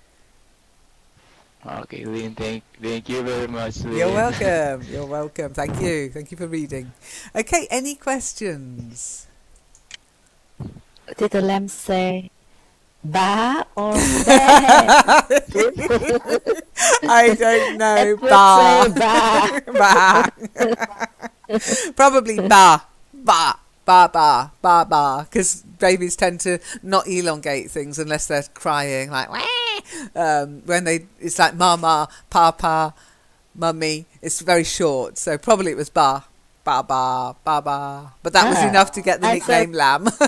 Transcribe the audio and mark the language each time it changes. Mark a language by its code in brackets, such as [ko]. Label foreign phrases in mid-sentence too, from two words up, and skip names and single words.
[en] Okay, Lynn, thank you very much, Lynn. You're welcome. You're welcome. Thank you. Thank you for reading. Okay, any questions? Did the lamb say ba or ba? I don't know. It would Ba. say ba. Ba. Probably ba. Ba. Ba, ba, ba, ba, because babies tend to not elongate things unless they're crying, like when it's like mama, papa, mummy. It's very short, so probably it was ba, ba, ba, ba, ba. But that was enough to get the nickname Lamb.